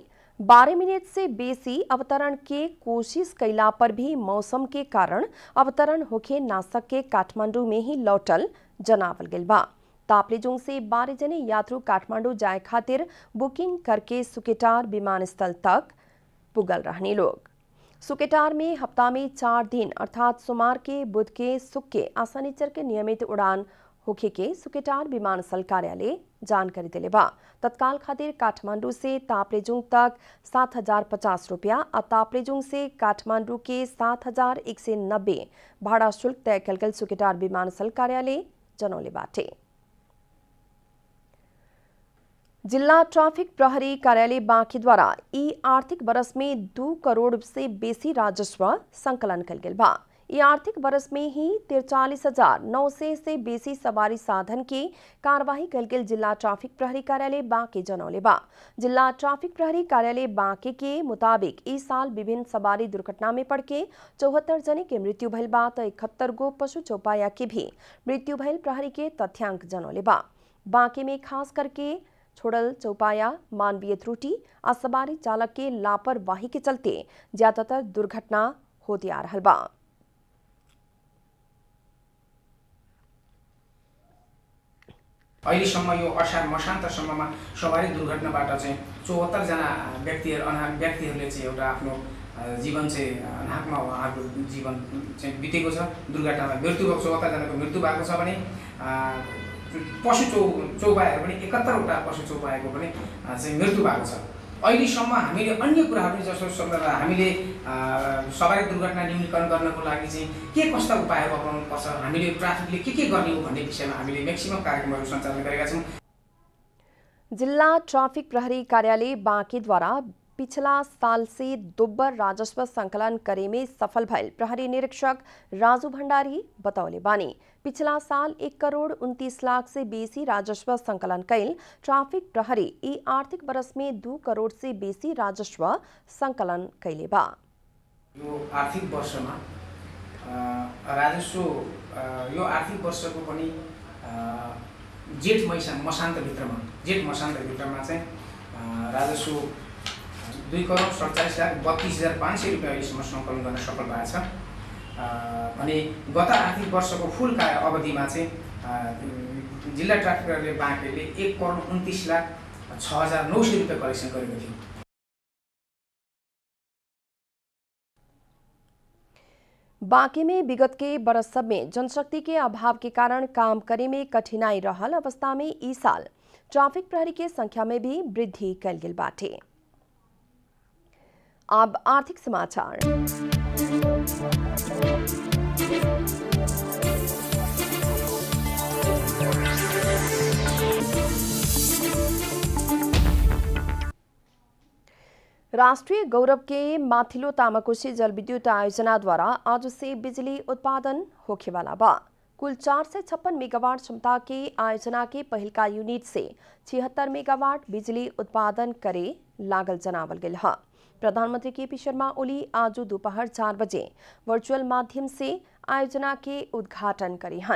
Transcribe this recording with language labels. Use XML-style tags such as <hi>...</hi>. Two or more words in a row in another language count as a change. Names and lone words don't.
<bho>12 मिनट से बेसी अवतरण के कोशिश कैला पर भी मौसम के कारण अवतरण होखे ना सके काठमांडू में ही लौटल जनावल गेल बा। ताप्लेजुङ से 12 जने यात्रु काठमांडू जाए खातिर बुकिंग करके सुकेटार विमानस्थल तक पुगल रहने लोग। सुकेटार में हफ्ता में 4 दिन अर्थात सोमवार के, बुध के, शुक्र के आ शनिचर के नियमित उड़ान होखे के सुकेटार विमानस्थल कार्यालय जानकारी दिले बा। तत्काल खातिर काठमांडू से ताप्लेजुङ तक 7,050 रुपया और ताप्लेजुङ से काठमांडू के 7,190 भाड़ा शुल्क तय कल गेल सुकेटार विमानस्थल कार्यालय जनौले बाटे। जिला ट्राफिक प्रहरी कार्यालय बाँकी द्वारा ई आर्थिक वर्ष में 2 करोड़ से बेसी राजस्व संकलन कल गेल बा। ई आर्थिक वर्ष में ही 43,900 से बेसी सवारी साधन की कार्यवाही कल गेल जिला ट्राफिक प्रहरी कार्यालय बाँकी जनौले बा। जिला ट्राफिक प्रहरी कार्यालय बाँकी के मुताबिक इस साल विभिन्न सवारी दुर्घटना में पड़ के 74 जने के मृत्यु भइल बा तो 71 गो पशु चौपाया के भी मृत्यु भइल प्रहरी के तथ्यांक जनौले बा। बाँकी में खास करके छोड़ल चौपाया, मानवीय त्रुटि आ सवारी चालक के लापरवाही के चलते ज्यादातर दुर्घटना होती आ रहल बा।</bho> <ne>अहिलेसम्म यो असार मसान्तसम्ममा सवारी दुर्घटनाबाट चाहिँ 74 जना व्यक्तिहरूले चाहिँ एउटा आफ्नो जीवन चाहिँ अनाहकमा उहाँहरूको जीवन चाहिँ बितेको छ। दुर्घटनामा मृत्यु भएको 74 जनाको मृत्यु भएको छ भने पशु चौपायाहरू पनि 71 वटा पशु चौपायाको पनि चाहिँ मृत्यु भएको छ। अहिलेसम्म हामीले अन्य कुराहरू जस्तो हामीले सवारी दुर्घटना न्यूनीकरण गर्नको लागि चाहिँ के कस्ता उपायहरू अपनाउनु पर्छ, हामीले ट्राफिकले के गर्ने हो भन्ने विषयमा हामीले मैक्सिमम कार्यक्रमहरू सञ्चालन गरेका छौँ।</ne> <bho>जिला ट्राफिक प्रहरी कार्यालय बाँकी द्वारा पिछला साल से दोब्बर राजस्व संकलन करे में सफल भइल प्रहरी निरीक्षक राजू भण्डारी बतौले बानी। पिछला साल 1 करोड़ 29 लाख से बेसी राजस्व संकलन कैल ट्राफिक प्रहरी ई आर्थिक वर्ष में 2 करोड़ से बेसी राजस्व संकलन कैले बा।</bho> <ne>यो आर्थिक वर्षमा राजस्व यो आर्थिक वर्षको पनि जेठ मसान्तभित्रमा चाहिँ राजस्व 2 करोड़ 47,32,500 रुपियाँ अहिलेसम्म सङ्कलन गर्न सफल भएको छ भने गत आर्थिक वर्षको फुल अवधिमा चाहिँ जिल्ला ट्राफिक कार्यालय बाँकेले 1 करोड़ 29,06,900 रुपियाँ कलेक्सन गरेको थियो।</ne> <bho>बाँकी में विगत के बरस सब में जनशक्ति के अभाव के कारण काम करे में कठिनाई रहल अवस्था में इस साल ट्राफिक प्रहरी के संख्या में भी वृद्धि कल गेल बाटे। अब आर्थिक समाचार। राष्ट्रीय गौरव के माथिल्लो तामाकोशी जलविद्युत आयोजना द्वारा आज से बिजली उत्पादन होखे वाला बा। कुल 456 मेगावाट क्षमता के आयोजना के पहल का यूनिट से 76 मेगावाट बिजली उत्पादन करे लागल जनावल गेल है। प्रधानमंत्री के पी शर्मा ओली आज दोपहर 4 बजे वर्चुअल माध्यम से आयोजना के उद्घाटन करी हन।</bho>